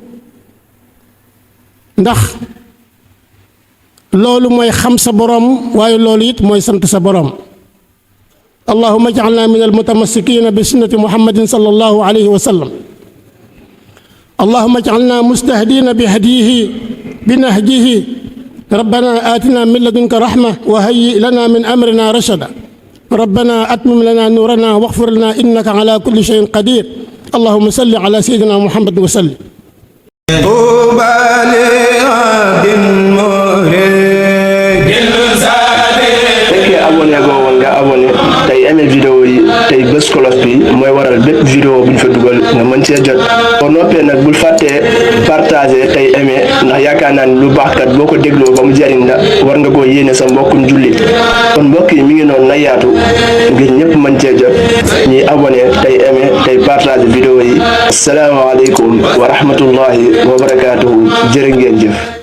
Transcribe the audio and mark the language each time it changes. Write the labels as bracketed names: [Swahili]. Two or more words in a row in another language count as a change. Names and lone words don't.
[Wolof] ndax loolu mooy xam sa borom [Arabic] waaye loolu it mooy sant sa borom اللهم اجعلنا من المتمسكين بسنة محمد صلى الله عليه وسلم اللهم اجعلنا مستهدين بهديه بنهجه ربنا آتنا من لدنك رحمة وهيئ لنا من أمرنا رشدا ربنا أتمم لنا نورنا واغفر لنا إنك على كل شيء قدير اللهم صل على سيدنا محمد وسلم [Wolof] abonné go woon nga abonné tey aimé vidéo yi tey bës cloche bi mooy waral bépp vidéo bu ñu fa dugal nga mën cee jot boo noppee nag bul fàttee partager tey aimé ndax yaakaar naa ni lu baax kat boo ko dégloo ba mu jariñ la war nga koo yéene sa mbokkum jullit kon mbokk yi mi ngi noonu na yaatu ngir ñëpp mën cee jot ñuy abonné tey aimé tey partager vidéo yi [Arabic] السلام عليكم ورحمة الله وبركاته [Wolof] jërë ngeen jëf